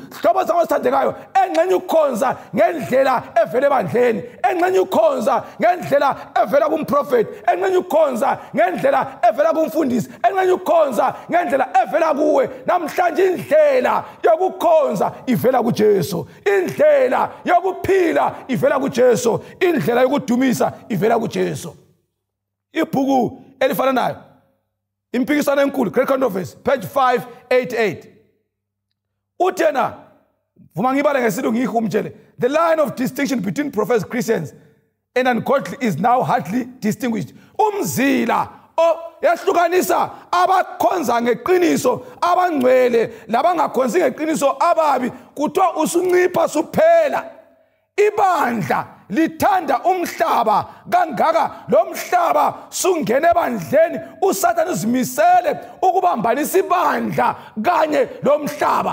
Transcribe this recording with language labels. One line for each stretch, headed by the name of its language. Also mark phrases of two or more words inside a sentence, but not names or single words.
North Ndebele: Hlobo sangasithandekayo engxenye ukukhonza ngendlela evela ebandleni, engxenye ukukhonza ngendlela evela kumprofeti, engxenye ukukhonza ngendlela evela kumfundisi, engxenye ukukhonza ngendlela evela kuwe. Namhlanje indlela yokukhonza ivela kuJesu, indlela yokuphila ivela kuJesu, indlela yokudumisa ivela kuJesu. Ibhuku elifana nayo impikiswano enkulu Great Controversy page 588 uthena vuma ngibale ngesilungu ngihumtshele
English: the line of distinction between professed Christians and ungodly is now hardly distinguished.
North Ndebele: Umzila yahlukanisa abakhonza ngeqiniso abangcwele labangakhonzi ngeqiniso ababi kuthiwa usuncipha suphela. Ibandla lithanda umhlaba kangaka lo mhlaba sungene ebandleni uSathane uzimisele ukubambanisa ibandla kanye lo mhlaba.